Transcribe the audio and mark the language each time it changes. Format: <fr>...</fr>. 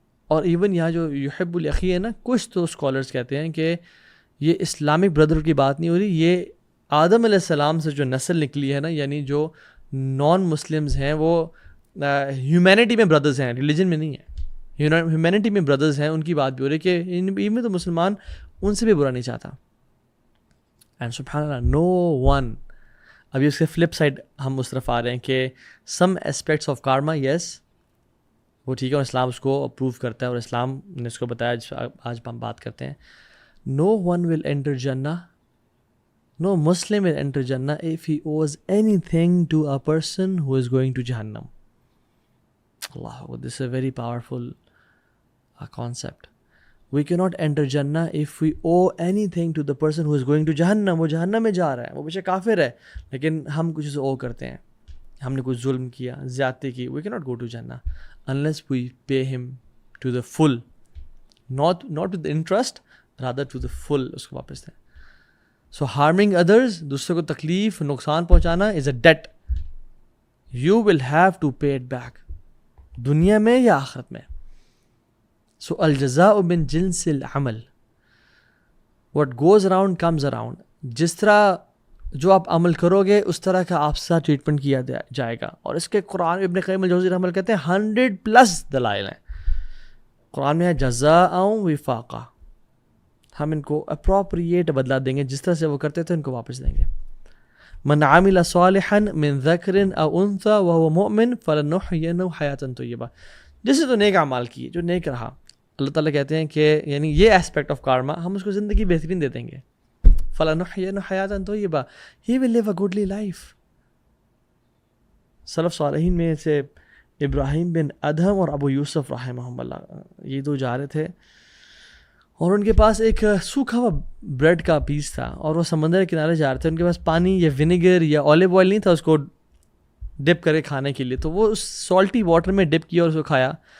<ur>اور ایون یہاں جو یحب الاخی ہے نا، کچھ تو اسکالرس کہتے ہیں کہ یہ اسلامک بردر کی بات نہیں ہو رہی، یہ آدم علیہ السلام سے جو نسل نکلی ہے نا، یعنی جو نان مسلمز ہیں وہ ہیومینٹی میں بردرز ہیں، ریلیجن میں نہیں ہے، ہیومینٹی میں بردرز ہیں، ان کی بات بھی ہو رہی ہے کہ ان میں تو مسلمان ان سے بھی برا نہیں چاہتا. اینڈ سبحان اللہ نو ون. ابھی اس کے فلپ سائڈ ہم اس طرف آ رہے ہیں کہ</ur> <en>some aspects of karma,</en> <ur>یس وہ ٹھیک ہے اور اسلام اس کو اپروو کرتا ہے اور اسلام نے اس کو بتایا جس آج ہم بات کرتے ہیں.</ur> <en>No one will enter Jannah, no Muslim will enter Jannah if he owes anything to a person who is going to Jahannam. Allah, this is a very powerful concept. We cannot enter Jannah if we owe anything to the person who is going to Jahannam.</en> <ur>وہ جہنم میں جا رہا ہے، وہ بچہ کافر ہے لیکن ہم کچھ اسے owe کرتے ہیں، ہم نے کچھ ظلم کیا، زیادتی کی.</ur> <en>We cannot go to Jannah unless we pay him to the full, not with interest, rather to the full.</en> <ur>اس کو واپس دیں.</ur> <en>So harming others،</en> <ur>دوسروں کو تکلیف نقصان پہنچانا</ur> <en>is a debt. You will have to pay it back،</en> <ur>دنیا میں یا آخرت میں.</ur> <en>So</en> <ar>الجزاء من جنس العمل،</ar> <en>what goes around comes around.</en> <ur>جس طرح جو آپ عمل کرو گے اس طرح کا آپ سے ٹریٹمنٹ کیا جائے گا. اور اس کے قرآن ابن قیم الجوزی رحمہ اللہ کہتے ہیں 100+ دلائل ہیں قرآن میں ہے جزاء وفاقہ. ہم ان کو اپروپریٹ بدلا دیں گے، جس طرح سے وہ کرتے تھے ان کو واپس دیں گے.</ur> <ar>من عمل صالحا من ذکر او انثى وهو مؤمن فلنحيينه حیاتا طیبہ.</ar> <ur>جس نے تو نیک اعمال کیے، جو نیک رہا، اللہ تعالیٰ کہتے ہیں کہ یعنی یہ ایسپیکٹ آف کارما ہم اس کو زندگی بہترین دے دیں گے.</ur> <ar>فلنحيينه حیاتا طیبہ،</ar> <en>he will live a goodly life.</en> <ur>سلف صالحین میں سے ابراہیم بن ادہم اور ابو یوسف رحمہم اللہ، یہ دو جا رہے تھے اور ان کے پاس ایک سوکھا ہوا بریڈ کا پیس تھا اور وہ سمندر کے کنارے جا رہے تھے. ان کے پاس پانی یا ونیگر یا اولیو آئل نہیں تھا اس کو ڈپ کرے کھانے کے لیے، تو وہ اس سالٹی واٹر میں ڈپ کیا اور اس کو کھایا.</ur>